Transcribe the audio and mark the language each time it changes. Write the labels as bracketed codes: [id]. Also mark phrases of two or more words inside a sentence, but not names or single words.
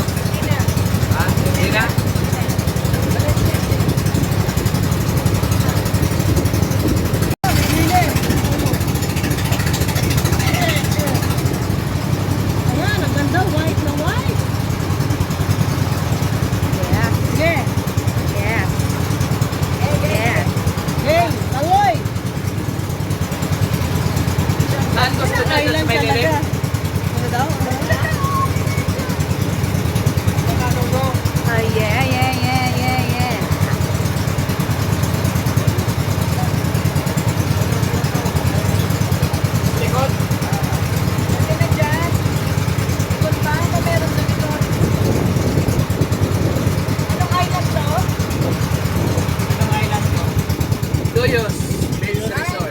[tl] Ha? Hindi na? Ayan, ang ganda. [en] White na white. Yeah. [tl] Sige. [en] Yeah. Yeah. [tl] Hey, taloy. Saan gusto nyo? Island May talaga. lilim? Ano daw? [en] Oh, yeah, yeah, yeah, yeah, yeah. [tl] Likod? Kasi na dyan. Ikot pa. Ano meron sa likod? Anong island to? Anong island to? Duyos Beach Resort.